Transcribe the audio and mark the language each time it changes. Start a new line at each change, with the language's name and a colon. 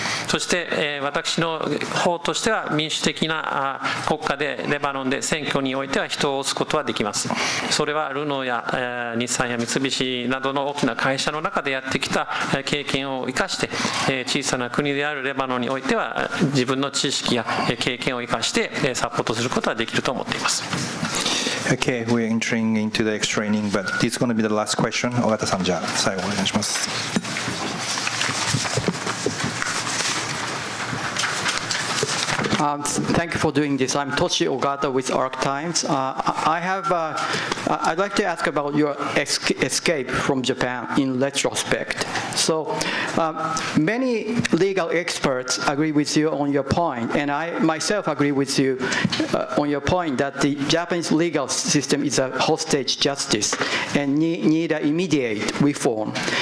Japanese: そして私の方としては民主的な国家でレバノンで選挙においては人を押すことはできます。それはルノーや日産や三菱などの大きな会社の中でやってきた経験を生かして、小さな国であるレバノンにおいては自分の知識や経験を生かしてサポートすることはできると思っています。
English: Okay, we're entering into the extra inning, but this is going to be the last question.
Japanese: 尾形さん、じゃあ最後お願いします。
English: Thank you for doing this. I'm Toshi Ogata with Arc Times. I'd like to ask about your escape from Japan in retrospect. So, many legal experts agree with you on your point, and I myself agree with you on your point that the Japanese legal system is a hostage justice and need an immediate reform.